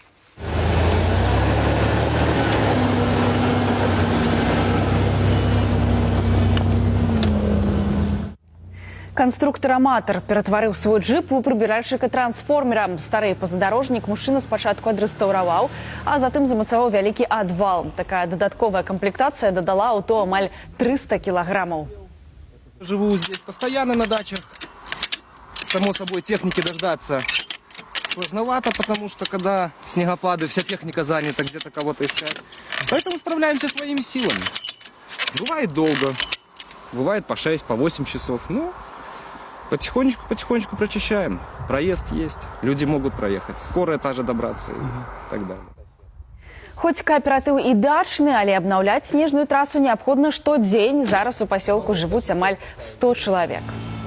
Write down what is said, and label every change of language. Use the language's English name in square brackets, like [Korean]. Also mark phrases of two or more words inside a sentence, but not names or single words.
[Belarusian] Канструктар-аматар ператварыў свой джип у прыбіральшчыка трансформера. Стары пазадорожнік мужчына спачатку адрэстаўраваў, а затым замацаваў вялікі адвал. Такая дадатковая комплектацыя дадала аўто амаль 300 кілаграмаў. [Russian] Живу здесь постоянно на дачах. Само собой, техники дождаться сложновато, потому что когда снегопады, вся техника занята, где-то кого-то искать. Поэтому справляемся своими силами. Бывает долго, бывает по 6, по 8 часов. Ну, потихонечку прочищаем. Проезд есть, люди могут проехать. Скорая та же добраться и так далее. [Belarusian] Хоць кааператыў і дачны, але абнаўляць снежную трасу неабходна штодзень. Зараз у пасёлку жывуць амаль 100 чалавек.